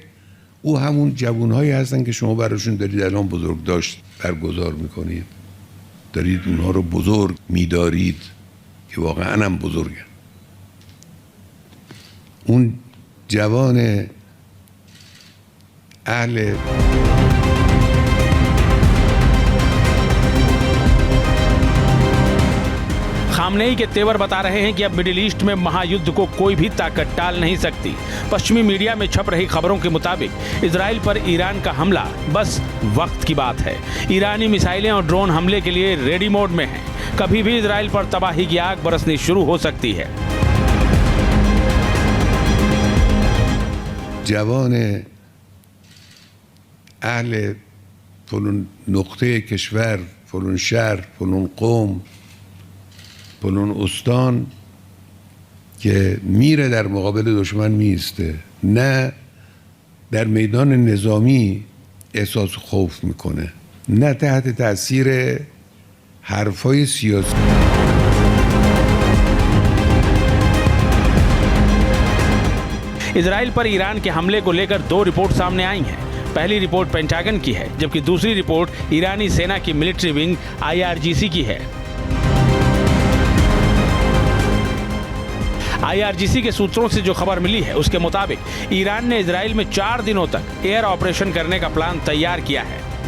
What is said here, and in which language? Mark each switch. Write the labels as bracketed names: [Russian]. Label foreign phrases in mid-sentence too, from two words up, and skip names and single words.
[Persian] او همون جوانهایی هستن که شما براشون دارید الان بزرگداشت برگزار میکنید، دارید اونها رو بزرگ میدارید که واقعا هم بزرگن. اون جوان اهل [Hindi] खामनेई के तेवर बता रहे हैं कि अब मिडिल ईस्ट में महायुद्ध को कोई भी ताकत टाल नहीं सकती। पश्चिमी मीडिया में छप रही खबरों के मुताबिक इजराइल पर ईरान का हमला बस वक्त की बात है। ईरानी मिसाइलें और ड्रोन हमले के लिए [English] ready mode [Hindi] में हैं। कभी भी इजराइल पर तबाही की आग बरसनी शुरू हो सकती है। [Persian] جوان اهل فلان نقطه کشور، فلان شهر، فلان قوم، فلان استان که میره در مقابل دشمن میسته، نه در میدان نظامی احساس خوف میکنه، نه تحت تاثیر حرفای سیاسی. [Hindi] इजराइल पर ईरान के हमले को लेकर 2 रिपोर्ट सामने आई हैं। पहली रिपोर्ट पेंटागन की है, जबकि दूसरी रिपोर्ट ईरानी सेना की [English] military wing [Hindi] IRGC की है। IRGC के सूत्रों से जो खबर मिली है उसके मुताबिक ईरान ने इजराइल में 4 दिनों तक [English] air operation [Hindi] करने का प्लान तैयार किया है।